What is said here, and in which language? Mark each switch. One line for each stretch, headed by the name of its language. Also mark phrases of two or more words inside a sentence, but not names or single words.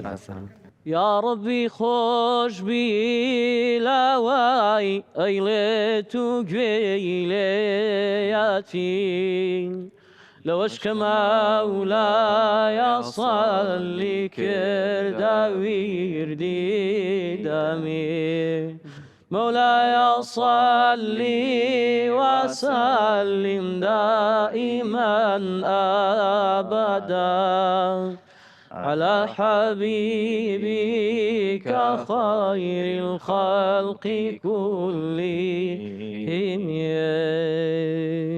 Central Kurdish: یا ڕەبی خۆش بی لاوای ئەیڵێت و گوێی لێیاتی لەوەش کە مەولایە سەڵی کردا ویردی دەمێ
Arabic: مولاي صلي وسلم دائما أبدا على حبيبك خير الخلق كلهم